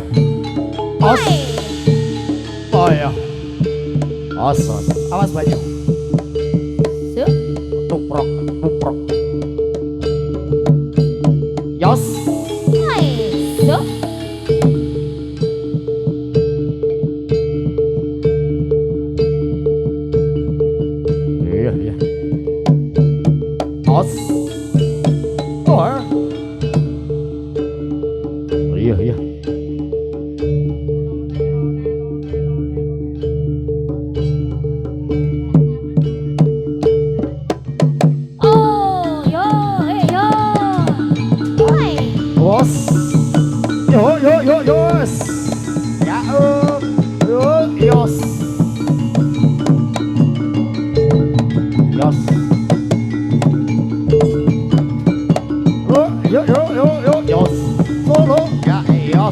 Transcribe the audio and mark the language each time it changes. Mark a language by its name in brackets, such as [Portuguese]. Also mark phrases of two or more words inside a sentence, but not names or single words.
[Indonesian] Os. Oh ya. Os. Awas banyak. Tuprok, tuprok. Yos. Iya, iya. Os. Oh. Iya, iya. Os. Yo, yos. Ya, yos. Yos. Yo, yos. Solo. Ya, yos.